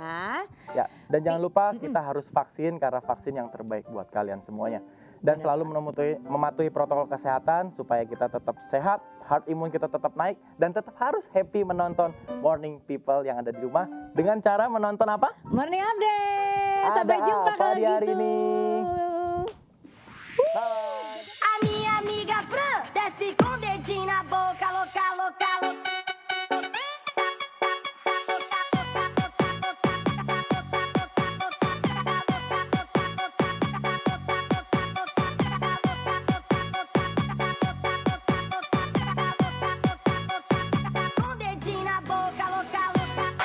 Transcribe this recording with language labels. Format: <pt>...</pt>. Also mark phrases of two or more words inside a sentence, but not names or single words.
<id>Ya, dan jangan lupa kita harus vaksin karena vaksin yang terbaik buat kalian semuanya. Dan selalu mematuhi protokol kesehatan supaya kita tetap sehat, heart imun kita tetap naik, dan tetap harus happy menonton Morning People yang ada di rumah dengan cara menonton apa? Morning Update. Sampai Ada jumpa apa kalau di hari gitu. ini?</id> <pt>A minha amiga Fran desce com o dedinho na boca, louca, louca, louca. Com o dedinho na boca, louca, louca.</pt>